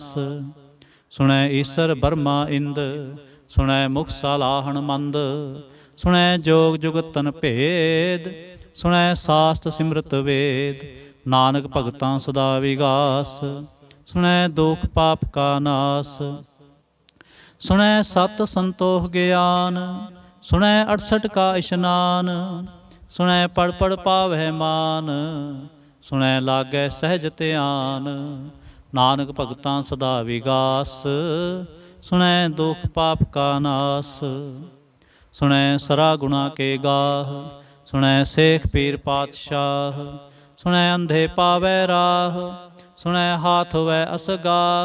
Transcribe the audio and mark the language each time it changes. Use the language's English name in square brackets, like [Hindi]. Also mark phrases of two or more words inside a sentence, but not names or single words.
[Punjabi] ਸੁਣੈ ਈਸਰ ਬਰਮਾ ਇੰਦ ਸੁਣੈ ਮੁਖ ਸਾਲਾਹਣ ਮੰਦ। ਸੁਣੈ ਜੋਗ ਜੁਗਤਨ ਭੇਦ ਸੁਣੈ ਸਾਸਤ ਸਿਮਰਤ ਵੇਦ। ਨਾਨਕ ਭਗਤਾਂ ਸਦਾ ਵਿਗਾਸ ਸੁਣੈ ਦੁਖ ਪਾਪ ਕਾ ਨਾਸ। ਸੁਣੈ ਸਤ ਸੰਤੋਖ ਗਿਆਨ, ਸੁਣੈ 68 ਕਾ ਇਸ਼ਨਾਨ। ਸੁਣੈ ਪੜ੍ਹ ਪੜ੍ਹ ਪਾਵੈ ਮਾਨ, ਸੁਣੈ ਲਾਗੈ ਸਹਜ ਧਿਆਨ। ਨਾਨਕ ਭਗਤਾਂ ਸਦਾ ਵਿਗਾਸ, ਸੁਣੈ ਦੁਖ ਪਾਪ ਕਾ ਨਾਸ। ਸੁਣੈ ਸਰਾ ਗੁਣਾ ਕੇ ਗਾਹ, ਸੁਣੈ ਸੇਖ ਪੀਰ ਪਾਤਸ਼ਾਹ। ਸੁਣੈ ਅੰਧੇ ਪਾਵੈ ਰਾਹ, ਸੁਣੈ ਹਾਥ ਹੋਵੈ ਅਸਗਾਹ।